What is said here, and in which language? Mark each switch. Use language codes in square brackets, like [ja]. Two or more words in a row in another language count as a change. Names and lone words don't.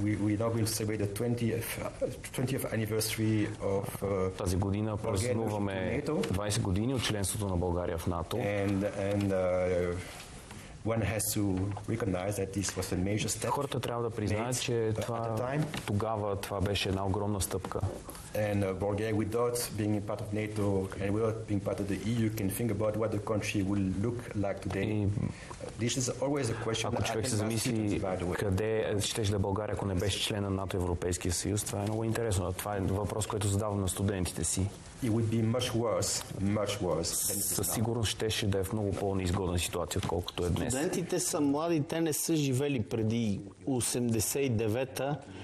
[bg] Тази година празнуваме 20 години от членството на България в НАТО. Хората трябва да признаят, че тогава това беше една огромна стъпка. [en] Bulgaria, without being part of NATO and without being part of the EU, can think about what the country will look like today. This is always a question. [bg] Ако човек се замисли къде щеше да е България, ако не беше член на НАТО, Европейския съюз, това е много интересно. Това е въпрос, който задавам на студентите си. Със сигурност щеше да е в много по-неизгодна ситуация, отколкото е днес. Студентите са млади, те не са живели преди 89-та.